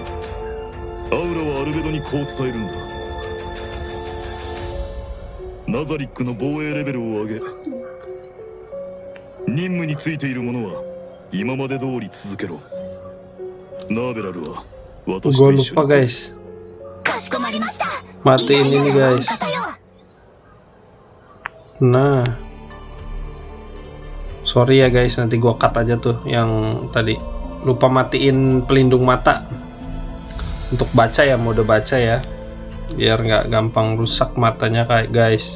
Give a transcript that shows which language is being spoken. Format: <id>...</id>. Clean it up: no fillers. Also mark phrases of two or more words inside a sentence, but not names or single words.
<ja>アウラはアルベドにこう伝えるんだ。ナザリックの防衛レベルを上げ、任務についているものは今まで通り続けろ。ナーベラルは私と一緒に。</ja> <id>Gue lupa guys.</id> <ja>かしこまりました。</ja> <id>Matiin ini guys. Nah, sorry ya guys, nanti gua cut aja tuh yang tadi. Lupa matiin pelindung mata untuk baca ya, mode baca ya, biar nggak gampang rusak matanya kayak guys.</id>